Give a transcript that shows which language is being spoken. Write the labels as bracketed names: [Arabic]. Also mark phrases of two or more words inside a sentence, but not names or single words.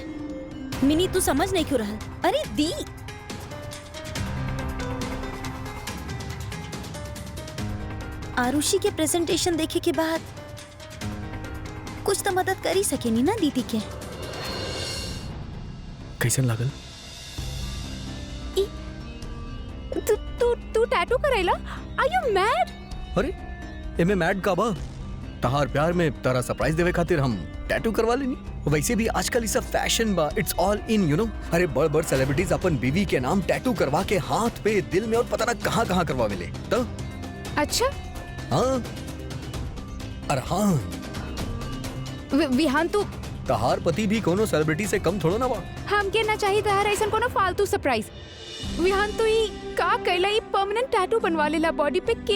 [Bhojpuri] मिनी तू समझ नहीं क्यों रहल? अरे दी, आरुषि के प्रेजेंटेशन देखे के बाद कुछ तो मदद कर ही सकेनी ना दीदी के। कैसन लागल? तू टैटू करेला? [English] Are you mad? [Bhojpuri] अरे एमे मैड का बा? तहार प्यार में तारा सरप्राइज देवे खातिर हम टैटू करवा लेनी। वैसे भी आजकल ये सब फैशन बा, [English] It's all in, you know. [Bhojpuri] अरे बड़ सेलिब्रिटीज अपन बीवी के नाम टैटू करवा के हाथ पे, दिल में और पता ना कहाँ करवावे ले। तो अच्छा हाँ, अरे हाँ, विहान तू तहार पति भी कोनो सेलिब्रिटी से कम थोड़ो ना बा। हमके ना चाहिए तहार ऐसा कोनो फालतू सरप्राइज। विहान तू ही का कहला, ई [English] permanent tattoo [Bhojpuri] बनवा लेला बॉडी पे।